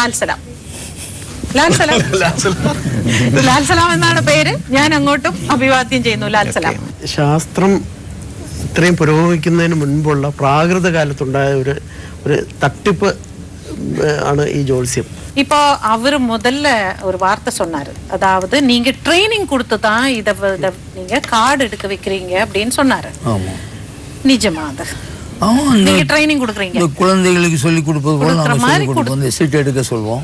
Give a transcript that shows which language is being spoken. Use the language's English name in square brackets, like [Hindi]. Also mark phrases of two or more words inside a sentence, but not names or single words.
[Malayalam] ലാൽസലാം എന്നാണ് പേര്. ഞാൻ അങ്ങോട്ടും അഭിവാദ്യം ചെയ്യുന്നു. ലാൽസലാം. ശാസ്ത്രം ഇത്രയും പുരോഗമിക്കുന്നതിന് മുൻപുള്ള പ്രാകൃത കാലത്തുണ്ടായ ഒരു തട്ടിപ്പ് ആണ് ഈ ജോത്സ്യം. [Tamil] இப்போ அவர் முதல்ல ஒரு வார்த்தை சொன்னாரு, அதாவது நீங்க ட்ரைனிங் கொடுத்து தான் இதை நீங்க கார்டு எடுக்க வைக்கிறீங்க அப்படின்னு சொன்னாரு. நிஜமா? அது நீங்க ட்ரைனிங் கொடுக்குறீங்க, குழந்தைகளுக்கு சொல்லி கொடுப்பது போல நாம சொல்லி சீட் எடுக்க சொல்வோம்.